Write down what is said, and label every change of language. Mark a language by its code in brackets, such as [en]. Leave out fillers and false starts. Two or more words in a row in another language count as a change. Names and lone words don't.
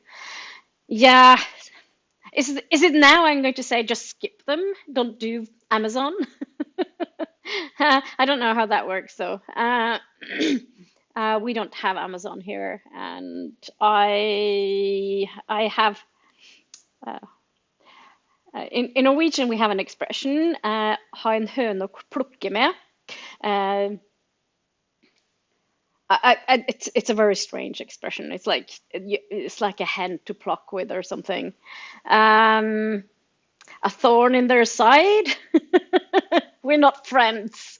[en] Yeah, is it now I'm going to say just skip them, don't do Amazon? I don't know how that works though. We don't have Amazon here, and I have uh, in Norwegian we have an expression [no] ha en høne å plukke med. [en] Uh, it's a very strange expression. It's like a hen to pluck with or something. Um, a thorn in their side. We're not friends.